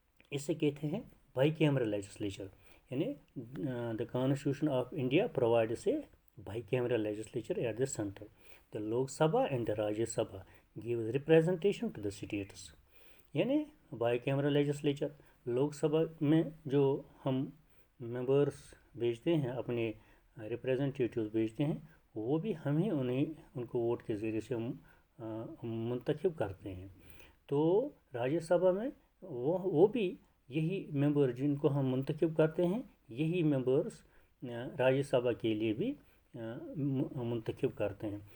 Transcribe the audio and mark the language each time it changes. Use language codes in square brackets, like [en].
[ur] اسے کہتے ہیں [en] By cameral legislature. یعنی the constitution of India provides a bicameral legislature at the center. The Lok Sabha and the Rajya Sabha gives representation to the states. [ur] یعنی bicameral legislature Lok Sabha میں جو ہم members بھیجتے ہیں، اپنے ریپریزنٹیٹیوز بھیجتے ہیں، وہ بھی ہم ہی ان کو ووٹ کے ذریعے سے منتخب کرتے ہیں. تو راجیہ سبھا میں وہ بھی یہی ممبر جن کو ہم منتخب کرتے ہیں، یہی ممبرس راجیہ سبھا کے لیے بھی منتخب کرتے ہیں.